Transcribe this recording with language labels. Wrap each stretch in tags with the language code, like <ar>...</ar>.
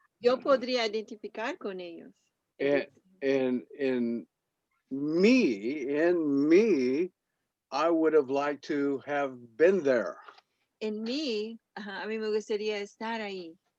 <es>Yo podría identificar con ellos.</es> <en>And in me, I would have liked to have been there.</en> <es>En mí, a mí me gustaría estar ahí.</es>